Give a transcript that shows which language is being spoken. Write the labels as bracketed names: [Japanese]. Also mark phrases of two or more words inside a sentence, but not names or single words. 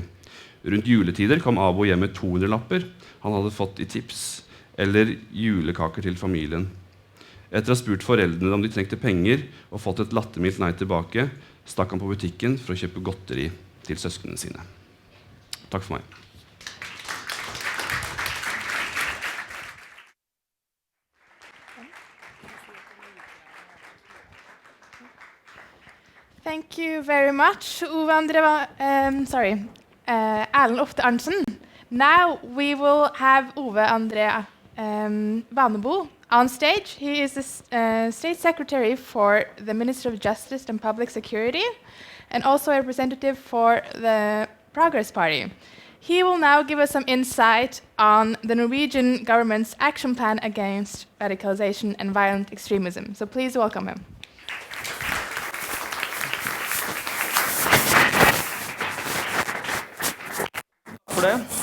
[Norwegian] Rundt juletider kom Abo hjem med 200-lapper han hadde fått i tips, eller julekaker til familien. Etter å ha spurt foreldrene om de trengte penger og fått et lattermildt nei tilbake, stakk han på butikken for å kjøpe godteri til søsknene sine. Takk for meg. [English] Thank you very much, Erlend Ofte Arntzen. Now we will have Ove André Vanebo on stage. He is the State Secretary for the Ministry of Justice and Public Security and also a representative for the Progress Party. He will now give us some insight on the Norwegian government's action plan against radicalization and violent extremism. So please welcome him. [Norwegian] For det.